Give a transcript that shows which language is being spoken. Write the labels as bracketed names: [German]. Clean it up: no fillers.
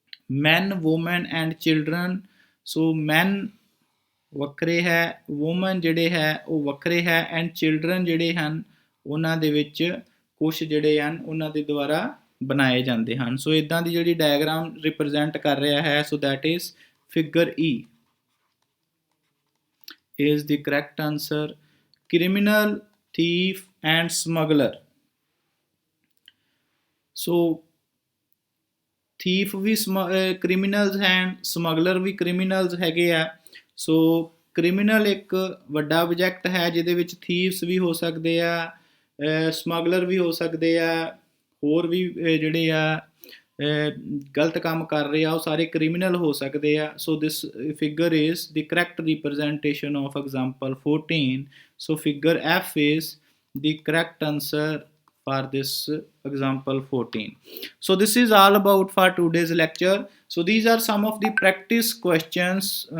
[English] Man, woman and children. [Punjabi] ਸੋ ਮੈਨ ਵੱਖਰੇ ਹੈ, woman ਜਿਹੜੇ ਹੈ ਉਹ ਵੱਖਰੇ ਹੈ ਐਂਡ ਚਿਲਡਰਨ ਜਿਹੜੇ ਹਨ ਉਹਨਾਂ ਦੇ ਵਿੱਚ ਕੁਛ ਜਿਹੜੇ ਹਨ ਉਹਨਾਂ ਦੇ ਦੁਆਰਾ ਬਣਾਏ ਜਾਂਦੇ ਹਨ। ਸੋ ਇਦਾਂ ਦੀ ਜਿਹੜੀ ਡਾਇਗਰਾਮ ਰਿਪਰੈਜ਼ੈਂਟ ਕਰ ਰਿਹਾ ਹੈ। [English] So that is figure E is the correct answer. criminal, thief and smuggler. [Punjabi] So thief we criminals ਹਨ, ਸਮਗਲਰ ਵੀ ਕ੍ਰਿਮੀਨਲਸ ਹੈਗੇ ਆ। ਸੋ ਕ੍ਰਿਮੀਨਲ ਇੱਕ ਵੱਡਾ ਆਬਜੈਕਟ ਹੈ ਜਿਹਦੇ ਵਿੱਚ ਥੀਵਸ ਵੀ ਹੋ ਸਕਦੇ ਆ, ਸਮਗਲਰ ਵੀ ਹੋ ਸਕਦੇ ਆ, ਹੋਰ ਵੀ ਜਿਹੜੇ ਆ ਗਲਤ ਕੰਮ ਕਰ ਰਹੇ ਆ ਉਹ ਸਾਰੇ ਕ੍ਰਿਮੀਨਲ ਹੋ ਸਕਦੇ ਆ। [English] So this figure is the correct representation of example 14. so figure F is the correct answer for this example 14. so this is all about for today's lecture. so these are some of the practice questions.